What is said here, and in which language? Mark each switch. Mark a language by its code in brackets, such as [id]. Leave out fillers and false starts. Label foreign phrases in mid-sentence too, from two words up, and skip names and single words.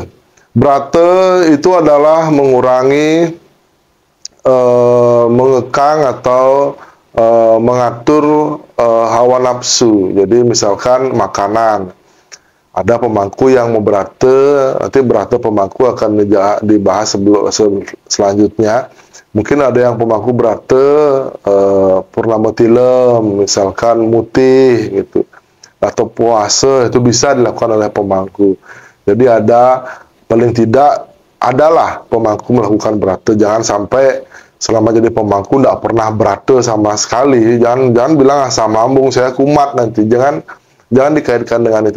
[id] Brate itu adalah mengurangi mengekang atau mengatur hawa nafsu. Jadi misalkan makanan, ada pemangku yang mau brate, nanti brate pemangku akan dibahas selanjutnya. Mungkin ada yang pemangku brate purnama tilem, misalkan mutih gitu, atau puasa, itu bisa dilakukan oleh pemangku. Jadi paling tidak adalah pemangku melakukan brate. Jangan sampai selama jadi pemangku tidak pernah brate sama sekali. Jangan bilang asam lambung saya kumat nanti. Jangan dikaitkan dengan itu.